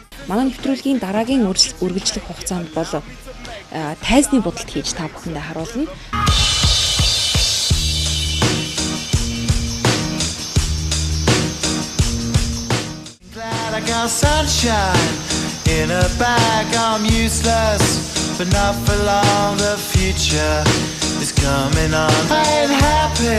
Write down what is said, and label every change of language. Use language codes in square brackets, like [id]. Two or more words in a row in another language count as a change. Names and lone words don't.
[mn] манай нэвтрүүлгийн дараагийн үргэлжлэх хугацаанд бол тайзны бодолт хийж та бүхэндээ харуулна. [en] I got sunshine in a bag. I'm useless, but not for long. The future is coming on. I ain't happy.